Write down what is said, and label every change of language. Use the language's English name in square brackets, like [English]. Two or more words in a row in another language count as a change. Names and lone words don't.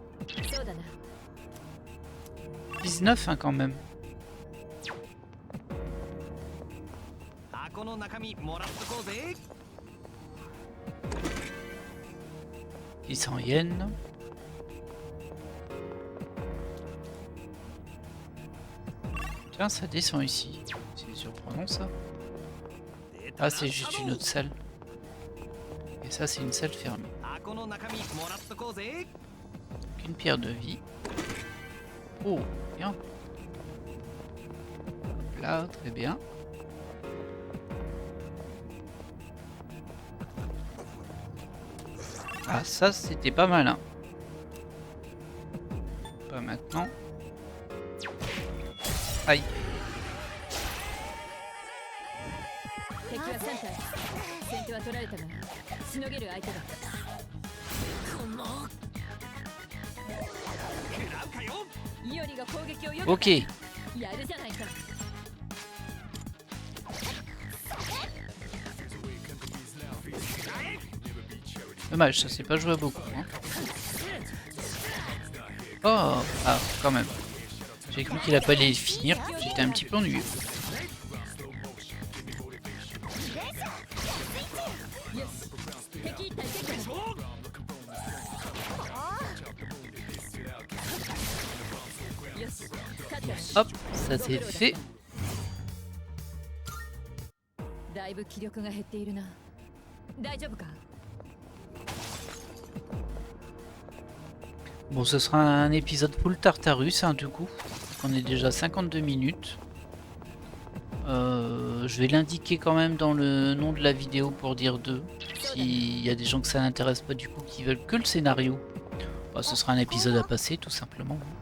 [French] 19 hein, quand même. [Japanese] 箱の中身もらっとこうぜ。 [French] 600 yens. Tiens, ça descend ici. C'est surprenant ça. Ah, c'est juste une autre salle. Et ça, c'est une salle fermée. [Japanese] 箱の中身もらっとこうぜ。 [French] Une pierre de vie. Oh, bien. Là, très bien. Ah, ça, c'était pas malin. Pas maintenant. Aïe. [Japanese] 敵は3体先手は取られたがしのげる相手だイオリが攻撃をよけた [French] Ok. [Japanese] やるじゃないか [French] Dommage, ça s'est pas joué à beaucoup. Hein. Oh, ah, quand même. J'ai cru qu'il a pas allé finir. J'étais un petit peu ennuyeux. [Japanese] 敵一体撃破よし勝った [French] Hop, ça c'est fait. [Japanese] だいぶ気力が減っているな大丈夫か [French] Bon, ce sera un épisode full Tartarus, hein, du coup. On est déjà 52 minutes. Je vais l'indiquer quand même dans le nom de la vidéo pour dire 2. S'il y a des gens que ça n'intéresse pas du coup, qui veulent que le scénario, bah, ce sera un épisode à passer tout simplement.